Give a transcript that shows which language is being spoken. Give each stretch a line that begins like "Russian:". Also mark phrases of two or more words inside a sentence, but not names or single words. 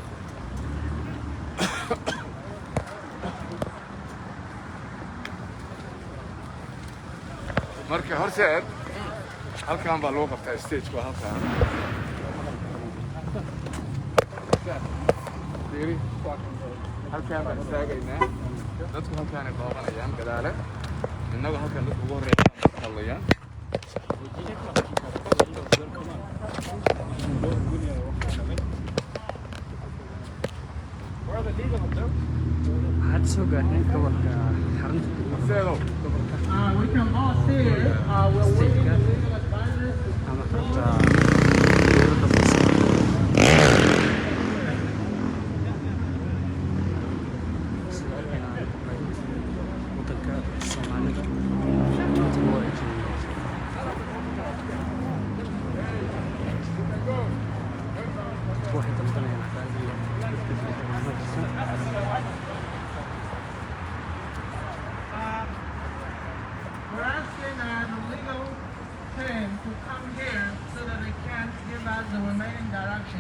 Somali: marka horseed halkan baa loo qabtaa stage waa halkan deeri halkan baan istaagaynaa dadku halkan ay booqanayaan gadaale innagu halkan dadku ugu horeeyaan hadlayaan had soo gaarnay gobolka xarunta
English: we can all see it. We're waiting for legal advisors.
Somali: ama xarunta dowladda sida inaan wadanka Soomaalida inta loo eejiyo waxay dalbanayaan cadaalad
English: We're asking the legal team to come here so that they can give us the remaining directions.